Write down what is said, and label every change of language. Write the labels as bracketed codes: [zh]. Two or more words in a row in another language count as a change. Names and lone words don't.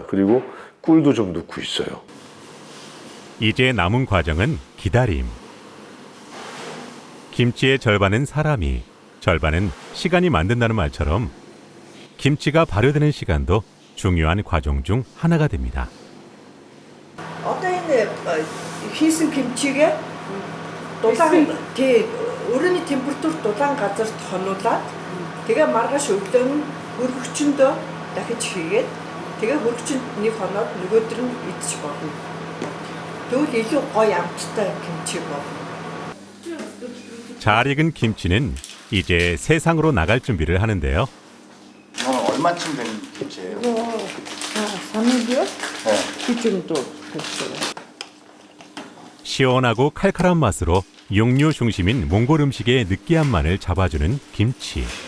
[ko] 그리고 꿀도 좀 넣고 있어요. 이제 남은 과정은 기다림. 김치의 절반은 사람이, 절반은 시간이 만든다는 말처럼 김치가 발효되는 시간도 중요한 과정 중 하나가 됩니다. [mn] хийсэн 김чигээ өрөөний температур дулаан газарт хонуулаад тэгээ маргааш өглөө нь хөргөгчөндөө дахиж хийгээд тэгээ хөргөгчөнд нэг хоноод нөгөөдөр нь идэж болно. Тэгвэл илүү гоё амттай 김치 болно. [ko] 잘 익은 김치는 이제 세상으로 나갈 준비를 하는데요. 이거는 얼마쯤 된 김치예요? 이거 3일이요? 네. 그 정도 됐어요. 시원하고 칼칼한 맛으로 육류 중심인 몽골 음식의 느끼함만을 잡아주는 김치.